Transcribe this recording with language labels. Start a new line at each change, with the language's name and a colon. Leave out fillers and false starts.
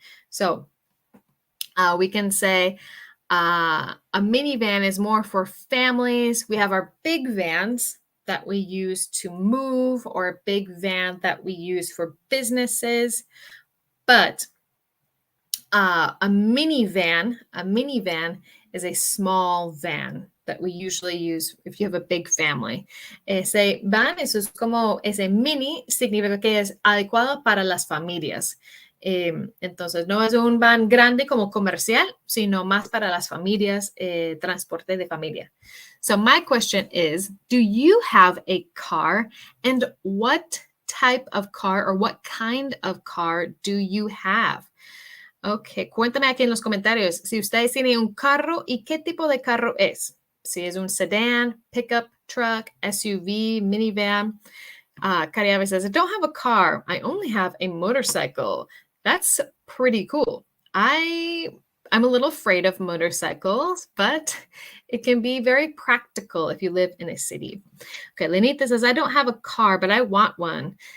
English: So we can say a minivan is more for families. We have our big vans that we use to move, or a big van that we use for businesses. But a minivan is a small van that we usually use if you have a big family.
Spanish: Ese van, eso es como, ese mini significa que es adecuado para las familias. Entonces, no es un van grande como comercial, sino más para las familias, transporte de familia.
English: So my question is, do you have a car? And what type of car or what kind of car do you have?
Spanish: Ok, cuéntame aquí en los comentarios si ustedes tienen un carro y qué tipo de carro es. Si es un sedán, pickup truck, SUV, minivan.
English: Cariabe says, I don't have a car. I only have a motorcycle. That's pretty cool. I'm a little afraid of motorcycles, but it can be very practical if you live in a city. Okay, Lenita says, I don't have a car, but I want one.